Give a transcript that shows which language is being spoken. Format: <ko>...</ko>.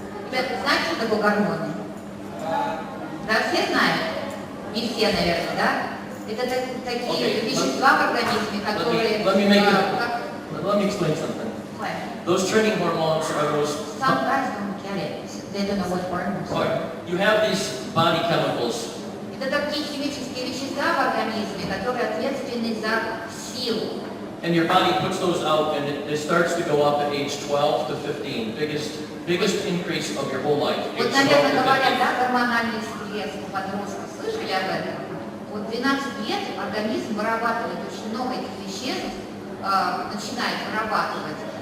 <ru>Ребята, знаете, что такое гормоны? Да, все знают? Не все, наверное, да? Это такие вещества в организме, которые...</ru> <en>Let me explain something. Those training hormones are those... Some guys don't get it. They don't know what hormones are. You have these body chemicals.</en> <ru>Это такие химические вещества в организме, которые ответственны за силу.</ru> <en>And your body puts those out, and it starts to go up at age 12 to 15. Biggest increase of your whole life.</en> <ru>Вот, наверное, говорят, да, гормональный стресс у подростков. Слышали об этом? Вот 12 лет организм вырабатывает очень много этих веществ, начинает вырабатывать.</ru>